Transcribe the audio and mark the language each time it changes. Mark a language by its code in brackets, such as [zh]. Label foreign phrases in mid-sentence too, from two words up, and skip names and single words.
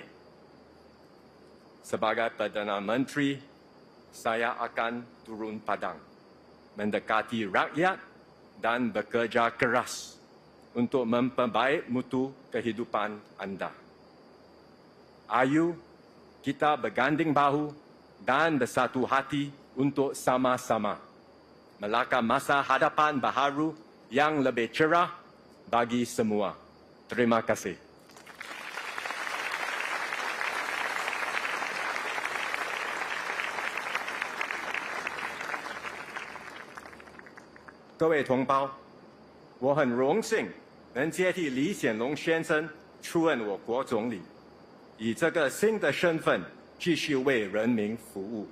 [ms] Sebagai Perdana Menteri, saya akan turun padang, mendekati rakyat dan bekerja keras untuk memperbaik mutu kehidupan anda. Ayu, kita berganding bahu dan bersatu hati untuk sama-sama melangkah masa hadapan baharu yang lebih cerah bagi semua. Terima kasih. [zh] 各位同胞，我很荣幸能接替李显龙先生出任我国总理，以这个新的身份继续为人民服务。